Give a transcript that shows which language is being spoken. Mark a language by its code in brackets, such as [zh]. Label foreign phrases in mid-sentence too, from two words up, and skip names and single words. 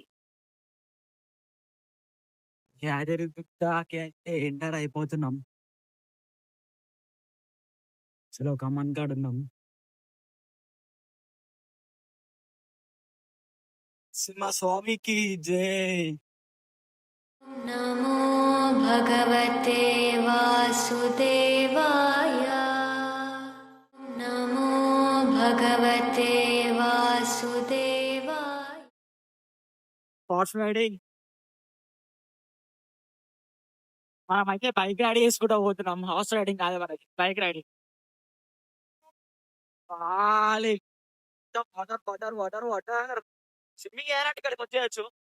[te] యాదగిరిగుట్టకి అయితే ఎంటర్ అయిపోతున్నాం. చలో కమన్ కాడ ఉన్నాం. సింహ స్వామికి జై. [sa] नमो भगवते वासुदेवाय। नमो भगवते वासुदेवाय। [en] horse riding. [te] మనమైతే [en] bike ride [te] చేసుకుంటూ పోతున్నాం. [en] horse riding [te] కాదు, మనకి [en] bike riding. water water water water. [te] స్విమ్మింగ్ చేయాలంటే ఇక్కడికి వచ్చేయచ్చు.